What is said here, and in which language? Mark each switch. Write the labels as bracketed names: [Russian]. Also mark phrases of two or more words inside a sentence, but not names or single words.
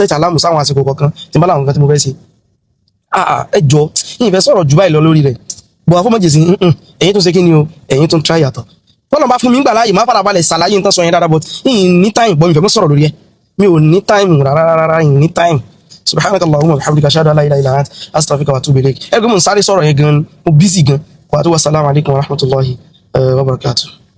[Yoruba] sẹ́ẹ̀tì àlámù sáwọn àsìkò kọ̀ọ̀kan tí n bá láwọn nǹkan tí mo fẹ́ ṣe ẹ jọ yìí fẹ́ sọ̀rọ̀ jù báyìí lọ lórí rẹ̀ bọ̀ afọ́mọ̀jèsí ẹ̀yin tó ṣe kíni o ẹ̀yin tó ń try yàtọ̀ tọ́lọ̀ bá fún mi gbà láàyè má fara balẹ̀ ṣàlàyé nǹkan sọ yẹn dáadáa but yìí ní time bọ́ mi fẹ́ mọ́ sọ̀rọ̀ lórí ẹ̀ mi ò ní time rárá yìí ní time [Arabic] سبحانك اللهم وبحمدك أشهد أن لا إله إلا أنت أستغفرك وأتوب إليك [Yoruba] ẹgbẹ́ mo ń sáré sọ̀rọ̀ yẹn gan mo busy gan wa tó [Arabic] والسلام عليكم ورحمة الله وبركاته.